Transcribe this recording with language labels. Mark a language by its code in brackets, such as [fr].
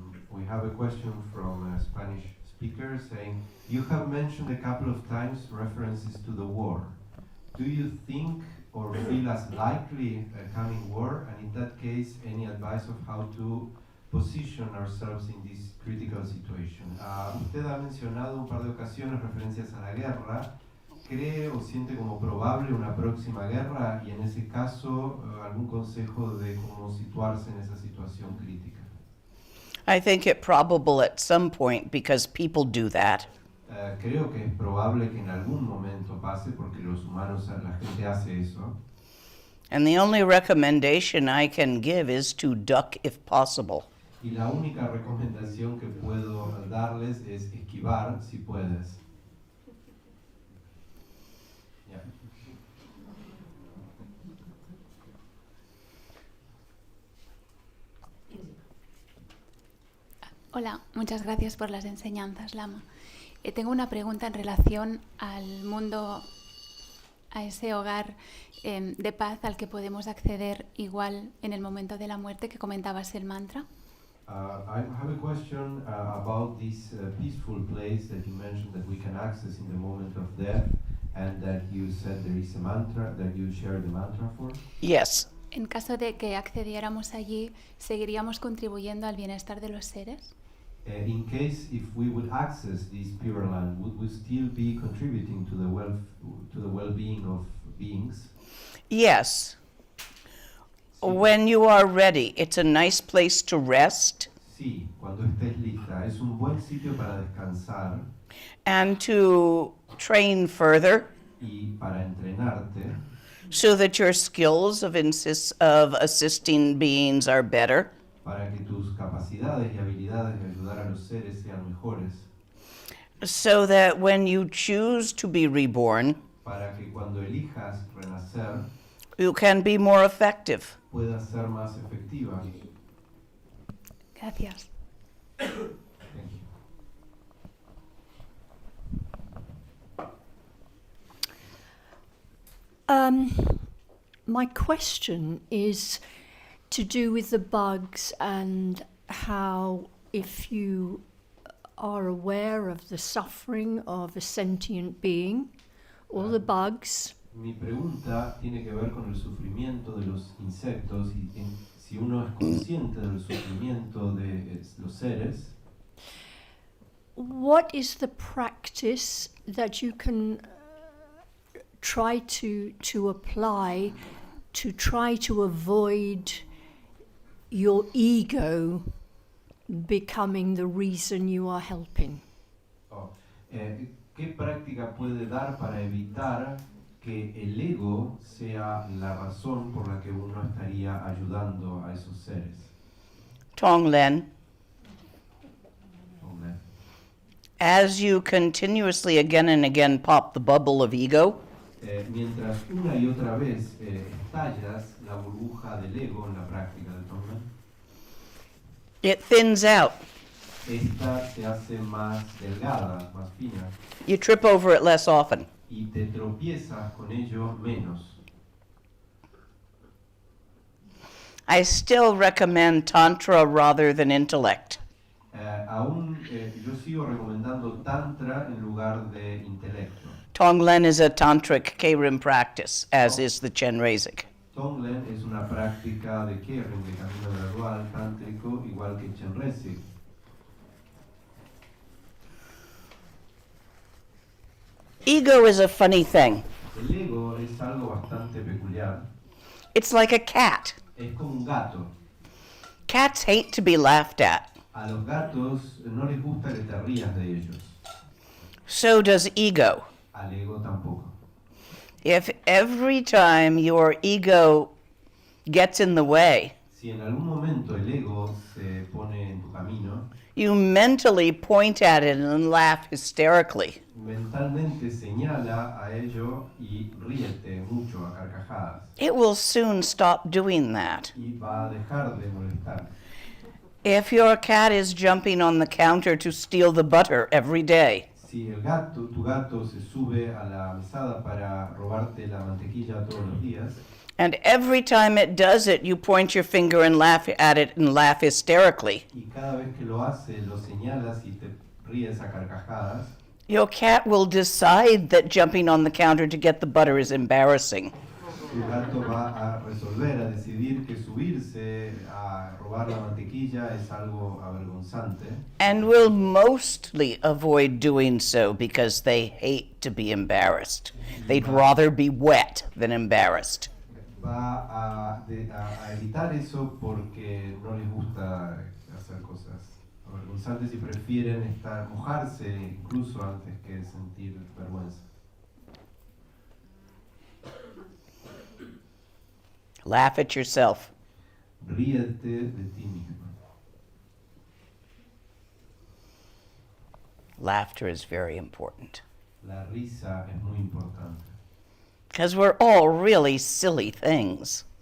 [en] We have a question from a Spanish speaker saying, you have mentioned a couple of times references to the war. Do you think or feel as likely a coming war? And in that case, any advice of how to position ourselves in this critical situation? [es] Usted ha mencionado un par de ocasiones referencias a la guerra. ¿Cree o siente como probable una próxima guerra? Y en ese caso, algún consejo de cómo situarse en esa situación crítica. [en] I think it probable at some point because people do that. [es] Creo que es probable que en algún momento pase porque los humanos, la gente hace eso. [en] And the only recommendation I can give is to duck if possible. [es] Y la única recomendación que puedo darles es esquivar si puedes. [en] Yeah. [es] Hola, muchas gracias por las enseñanzas, Lama. Tengo una pregunta en relación al mundo a ese hogar de paz al que podemos acceder igual en el momento de la muerte que comentabas el mantra. [en] I have a question about this peaceful place that you mentioned that we can access in the moment of death, and that you said there is a mantra that you share the mantra for. Yes. [es] En caso de que accediéramos allí, ¿seguiríamos contribuyendo al bienestar de los seres? [en] In case if we would access this pure land, would we still be contributing to the well-being of beings? Yes. When you are ready, it's a nice place to rest [es] Sí, cuando estés lista, es un buen sitio para descansar [en] and to train further [es] y para entrenarte [en] so that your skills of assisting beings are better. [es] para que tus capacidades y habilidades de ayudar a los seres sean mejores, [en] So that when you choose to be reborn, [es] para que cuando elijas renacer [en] you can be more effective. [es] puedas ser más efectiva. Gracias. [en] Thank you. My question is to do with the bugs and how, if you are aware of the suffering of a sentient being or the bugs, [es] Mi pregunta tiene que ver con el sufrimiento de los insectos y si uno es consciente del sufrimiento de los seres, [en] what is the practice that you can try to apply to try to avoid your ego becoming the reason you are helping? [es] ¿qué práctica puede dar para evitar que el ego sea la razón por la que uno estaría ayudando a esos seres? [en] Tonglen, [es] Hombre. [en] as you continuously again and again pop the bubble of ego, [es] Mientras una y otra vez estallas la burbuja del ego en la práctica del Tonglen, [en] it thins out. [es] esta se hace más delgada, más fina, [en] You trip over it less often. [es] y te tropiezas con ello menos. [en] I still recommend Tantra rather than intellect. [es] Yo sigo recomendando Tantra en lugar de intelecto. [en] Tonglen is a tantric Keirin practice, as is the Chenrezig. [es] Tonglen es una práctica de Keirin, de camino gradual, tántrico, igual que Chenrezig. [en] Ego is a funny thing. [es] El ego es algo bastante peculiar. [en] It's like a cat. [es] Es como un gato. [en] Cats hate to be laughed at. [es] A los gatos no les gusta que te rías de ellos. [en] So does ego. [es] Al ego tampoco. [en] If every time your ego gets in the way, [es] Si en algún momento el ego se pone en tu camino, [en] you mentally point at it and laugh hysterically, [es] mentalmente señala a ello y ríete mucho a carcajadas. [en] it will soon stop doing that. [es] Y va a dejar de molestar. [en] If your cat is jumping on the counter to steal the butter every day, [es] Si tu gato se sube a la mesada para robarte la mantequilla todos los días, [en] and every time it does it, you point your finger and laugh at it and laugh hysterically, [es] y cada vez que lo hace lo señalas y te ríes a carcajadas, [en] your cat will decide that jumping on the counter to get the butter is embarrassing. [es] tu gato va a resolver, a decidir que subirse a robar la mantequilla es algo avergonzante. [en] And will mostly avoid doing so because they hate to be embarrassed. They'd rather be wet than embarrassed. [es] Va a evitar eso porque no les gusta hacer cosas avergonzantes y prefieren mojarse incluso antes que sentir vergüenza. [en] Laugh at yourself. [es] Ríete de ti mismo. [en] Laughter is very important [es] La risa es muy importante. [en] because we're all really silly things.